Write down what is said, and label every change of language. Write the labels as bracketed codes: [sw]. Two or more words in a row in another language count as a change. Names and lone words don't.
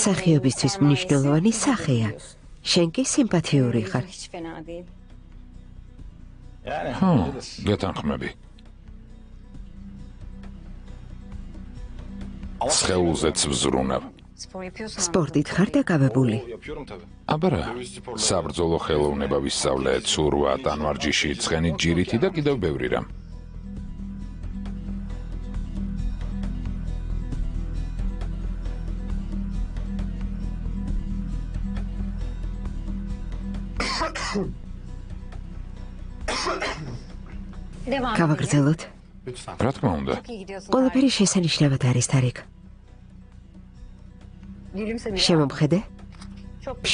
[ka] მსახიობისთვის მნიშვნელოვანი სახეა. შენ კი სიმპათიური ხარ. [tr] Hiç fena değil. [ka] ხო, გეთანხმები. სხეულზეც ვზრუნავ. [tr] Spor yapıyorsun. [ka] სპორტით ხარ დაკავებული? აბარა, საბრძოლო ხელოვნება ვისწავლე, ცურვა, ტანვარჯიში, ცხენით ჯირითი და კიდევ ბევრი რამ. [tr] Devam. [ka] გავაგრძელოთ? რა თქმა უნდა. [tr] Çok iyi gidiyorsun. [ka] ყველაფერი შესანიშნავად არის, თარიკ. [tr] Gülümse bir. [ka] შემომხედე? [tr] Çok güzel.